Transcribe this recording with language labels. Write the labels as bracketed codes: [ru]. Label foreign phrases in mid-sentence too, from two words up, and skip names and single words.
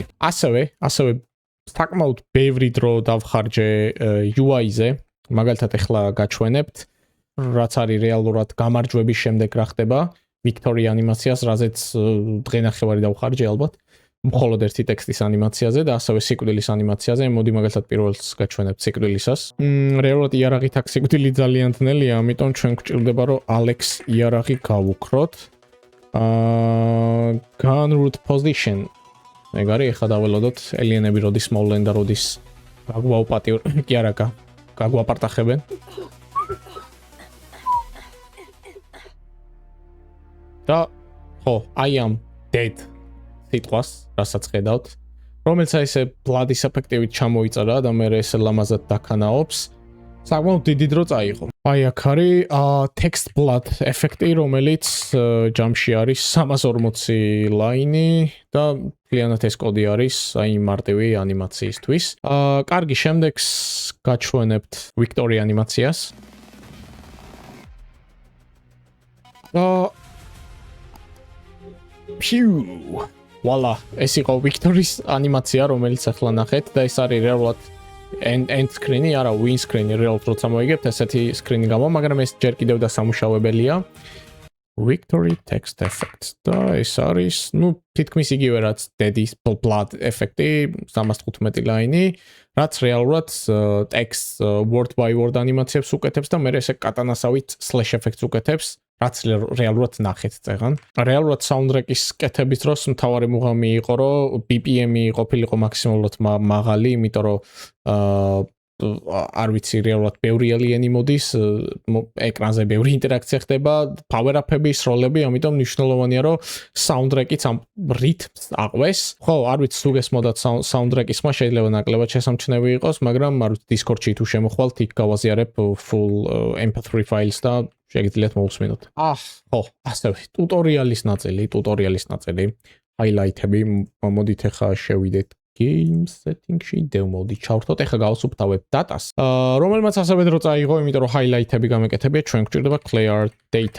[ka] ასევე საკმაოდ ბევრი დრო დავხარჯე UI-ზე, მაგალითად ეხლა გაჩვენებთ, რაც არის რეალურად გამარჯვების შემდეგ რა ხდება, Victory ანიმაციას, რაზეც დღენახევარი დავხარჯე ალბათ. მხოლოდ ერთი ტექსტის ანიმაციაზე და ასევე სიკვდილის ანიმაციაზე. მოდი მაგალითად პირველს გაჩვენებთ სიკვდილისას. რეალურად იარაღით აქ სიკვდილი ძალიან ძნელია, ამიტომ ჩვენ გვჭირდება რომ Alex იარაღი გავუქროთ. [en] Gun root position. [ka] ეგ არის, ეხლა დაველოდოთ ელიენები როდის მოვლენ და როდის კი არა, გაგვაპარტახებენ. და ხო, [en] I am dead. [ka] სიტყვას, რასაც ხედავთ, რომელიც ესე ბლადის ეფექტივით ჩამოიწერა და მე ესე ლამაზად დაქანაობს. საკმაოდ დიდი დრო წაიღო. აი აქ არის [en] text blood [ka] ეფექტი, რომელიც ჯამში არის 340 ლაინი და მთლიანად ეს კოდი არის აი მარტივი ანიმაციისთვის. კარგი, შემდეგს გაჩვენებთ Victory ანიმაციას. Phew. Voila, ეს იყო Victory-ს ანიმაცია, რომელიც ახლა ნახეთ და ეს არის რეალურად [en] end screen- [ka] ი, არა [en] win screen- [ka] ი, რეალურად როცა მოიგებთ ესეთი screen-ი გამო, მაგრამ ეს ჯერ კიდევ დასამუშავებელია. [en] Victory text effect [ka] და ეს არის, ნუ თითქმის იგივე რაც Daddy's blood ეფექტი, 315 ლაინი, რაც რეალურად [en] text word by word [ka] ანიმაციებს უკეთებს და მე ესე კატანასავით [en] slash effects [ka] უკეთებს. რაც რეალურად ნახეთ წეგან. რეალურად soundtrack-ის კეთების დროს მთავარი მუღამი იყო, რომ BPM-ი ყოფილიყო მაქსიმალურად მაღალი, იმიტომ რომ არ ვიცი, რეალურად ბევრი ელიენი მოდის, ეკრანზე ბევრი ინტერაქცია ხდება, power-up-ები, სროლები, ამიტომ მნიშვნელოვანია, რომ soundtrack-იც ამ რითმს აყვეს. ხო, არ ვიცი, თუ გესმოდათ soundtrack-ის ხმა შეიძლება ნაკლებად შესამჩნევი იყოს, მაგრამ არ ვიცი, Discord-ში თუ შემოხვალთ, იქ გავაზიარებ [en] full MP3 files [ka] და შეგიძლიათ მოусმინოთ. ხო, ასევე ტუტორიალის ნაწილი, highlight-ები, მოდით ახლა შევიდეთ [en] game setting- [ka] ში, demo-დი ჩავრთოთ, ახლა გავსუფთავებ data-ს, რომელმაც ასევე დრო წაიღო, იმიტომ რომ highlight-ები გამეკეთებია, ჩვენ გვჭირდება [en] clear data.